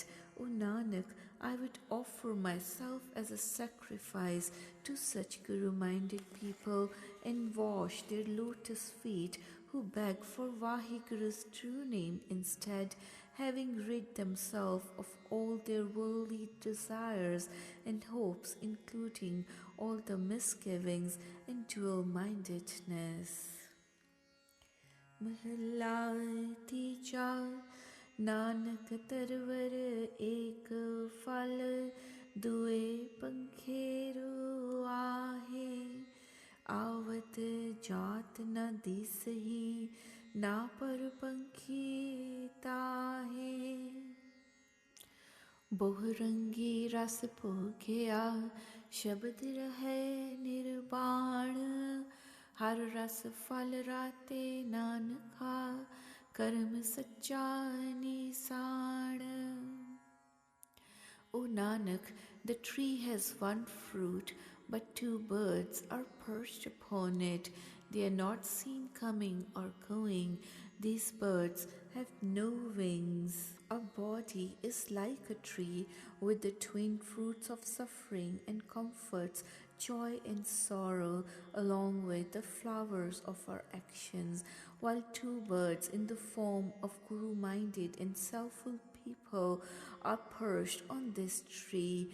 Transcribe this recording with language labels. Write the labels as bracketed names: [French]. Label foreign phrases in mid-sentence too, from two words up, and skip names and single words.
[English] O Nanak, I would offer myself as a sacrifice to such Guru-minded people and wash their lotus feet who beg for Vaheguru's true name instead, having rid themselves of all their worldly desires and hopes, including all the misgivings and dual-mindedness. [Punjabi] ਮਹਲਾ ਤੀਜਾ, ਨਾਨਕ ਤਰਵਰ ਏਕ ਫਲ, ਦੁਏ ਪੰਖੇਰੂ ਆਹੇ। ਆਵਤ ਜਾਤ ਨ ਦਿਸਹੀ, ਨਾ ਪਰ ਪੰਖੀ ਤਾਹੇ। ਬਹੁਰੰਗੀ ਰਸ ਭੋਗਿਆ, ਸ਼ਬਦ ਰਹੇ ਨਿਰਵਾਣ। ਹਰ ਰਸ ਫਲ ਰਾਤੇ ਨਾਨਕਾ, ਕਰਮ ਸੱਚਾ ਨਿਸਾਣ। [English] O Nanak, the tree has one fruit, but two birds are perched upon it. They are not seen coming or going. These birds have no wings. A body is like a tree with the twin fruits of suffering and comforts, joy and sorrow, along with the flowers of our actions, while two birds in the form of Guru-minded and self-willed people are perched on this tree.